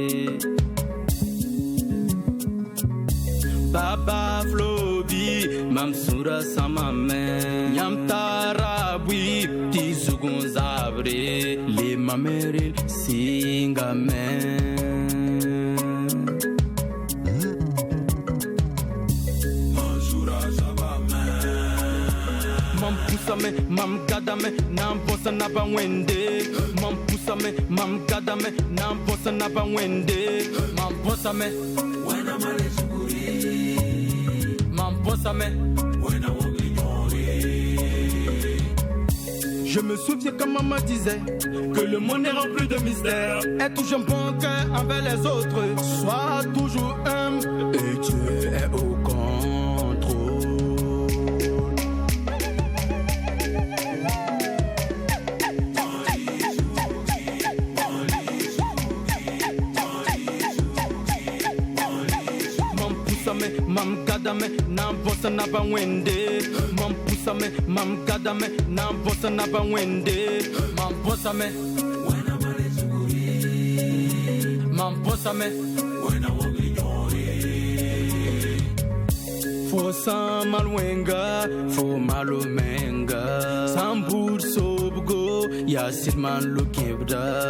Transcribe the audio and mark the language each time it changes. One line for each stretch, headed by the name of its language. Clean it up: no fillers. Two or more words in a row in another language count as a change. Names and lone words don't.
Mossi: Baba flobi mamsura samame nyam tarabwi tizugun zabre le mameril singame Mam gadame nam bossa naba wende mam pusame mam gadame nam bossa naba wende mam bossame wena male sukuri mam bossame wena woglignori.
French: Je me souviens quand maman disait que le monde est rempli de mystères. Aie toujours un bon cœur envers les autres, sois toujours humble et Dieu est au contrôle.
Mossi: Mam gadame nam bossa naba wende mam pusame mam gadame nam bossa naba wende mam bossame wena male sukuri mam bossame wena woglignori. Fo samalwenga fo malomenga sambur sobgo yasidman lokebda